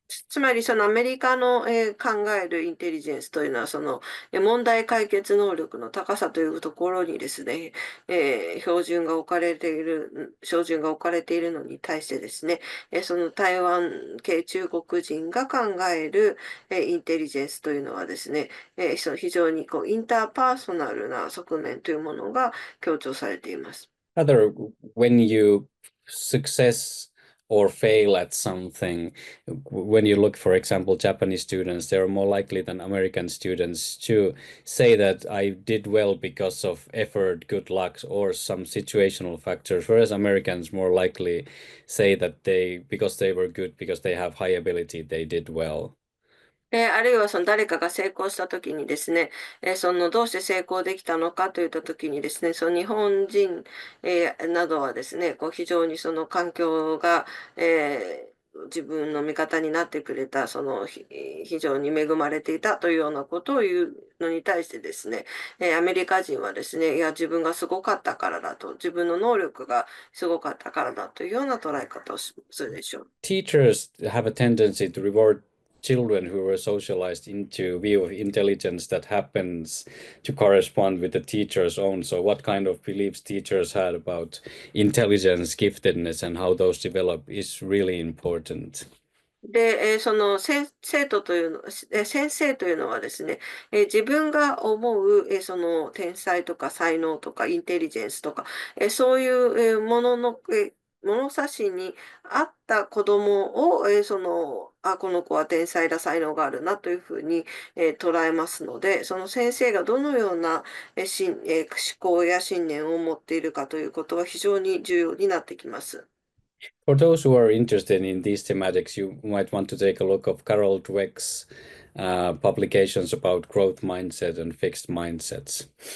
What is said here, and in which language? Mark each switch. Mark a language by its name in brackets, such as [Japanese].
[Japanese] つまり、そのアメリカの、考えるインテリジェンスというのは、その問題解決能力の高さというところにですね、標準が置かれているのに対してですね、その台湾系中国人が考える、インテリジェンスというのはですね、その非常にインターパーソナルな側面というものが強調されています。 [English] Rather, when you success or fail at something, when you look, for example, Japanese students, they're more likely than American students to say that I did well because of effort, good luck, or some situational factors, whereas Americans more likely say that because they were good, because they have high ability, they did well. [Japanese] あるいはその誰かが成功したときにですね、そのどうして成功できたのかといったときにですね、その日本人、などはですね、非常にその環境が、自分の味方になってくれた、非常に恵まれていたというようなことを言うのに対してですね、アメリカ人はですね、いや、自分がすごかったからだと、自分の能力がすごかったからだというような捉え方をするでしょう。 [English] Teachers have a tendency to reward children who were socialized into view of intelligence that happens to correspond with the teacher's own. So what kind of beliefs teachers had about intelligence, giftedness, and how those develop is really important. [Japanese] で、その生徒というの、先生というのはですね、自分が思う、その天才とか才能とかインテリジェンスとか、そういう、ものの、物差しに合った子供を、この子は天才だ、才能があるなというふうに、捉えますので、その先生がどのような、思考や信念を持っているかということは非常に重要になってきます。 [English] For those who are interested in these thematics, you might want to take a look of Carol Dweck's publications about growth mindset and fixed mindsets.